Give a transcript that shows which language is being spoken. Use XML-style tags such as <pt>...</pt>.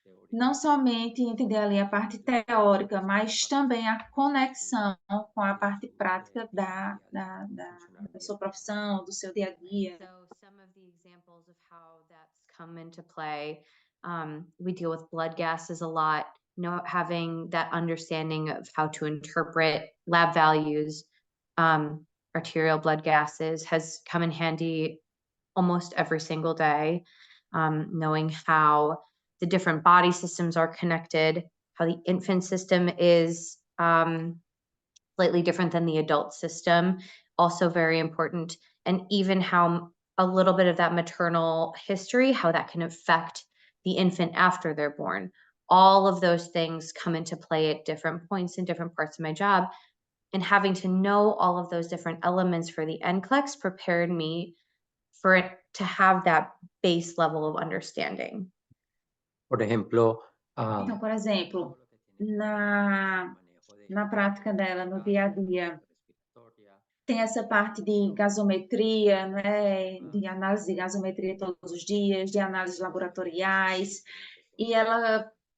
<pt>Não somente entender ali a parte teórica, mas também a conexão com a parte prática da sua profissão, do seu dia a dia.</pt> <en>So some of the examples of how that's come into play, we deal with blood gases a lot. Having that understanding of how to interpret lab values, arterial blood gases has come in handy almost every single day. Knowing how the different body systems are connected, how the infant system is slightly different than the adult system, also very important. And even how a little bit of that maternal history, how that can affect the infant after they're born. All of those things come into play at different points in different parts of my job. And having to know all of those different elements for the NCLEX prepared me for it to have that base level of understanding.</en> <es>Por ejemplo,</es> <pt>Então, por exemplo, na prática dela, no dia a dia, tem essa parte de gasometria, né, de análise de gasometria todos os dias, de análises laboratoriais, e ela,</pt>